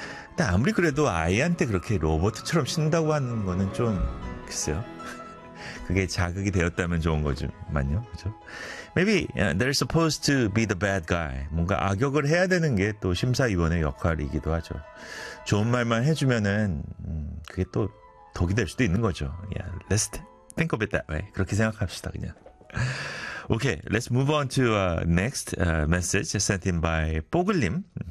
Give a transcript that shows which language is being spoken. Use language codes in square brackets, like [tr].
[ko] 근데 아무리 그래도 아이한테 그렇게 로봇처럼 친다고 하는 거는 좀 글쎄요. 그게 자극이 되었다면 좋은 거지만요. 그렇죠? [en] Maybe they're supposed to be the bad guy. [ko] 뭔가 악역을 해야 되는 게 또 심사위원의 역할이기도 하죠. 좋은 말만 해주면은 그게 또 독이 될 수도 있는 거죠. [en] Yeah, let's think of it that way. [ko] 그렇게 생각합시다 그냥. [en] Okay, let's move on to next message sent in by 뽀글님.